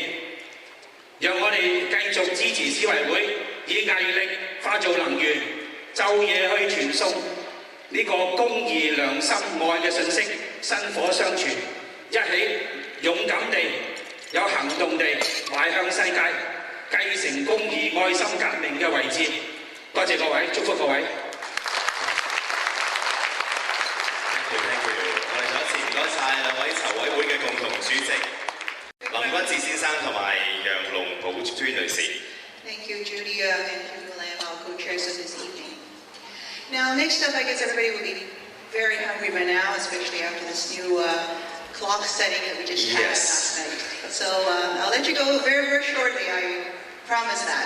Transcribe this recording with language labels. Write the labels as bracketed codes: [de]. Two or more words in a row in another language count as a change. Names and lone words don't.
[yue] 讓我哋繼續支持市委會，以毅力化做能源，晝夜去傳送呢個公義良心愛嘅信息，薪火相傳，一起勇敢地有行動地邁向世界，繼承公義愛心革命嘅位置。多謝各位，祝福各位。 [en] Thank you。 [yue] 我哋再一次唔該晒兩位籌委會嘅共同主席林君志先生同埋楊龍寶娟女士。 [en] Thank you, Julia and Hugh Lam, our co-chairs of this evening. Now, next up, I guess everybody will be very hungry by now, especially after this new clock setting that we just had last night. So I'll let you go very, very shortly. I promise that.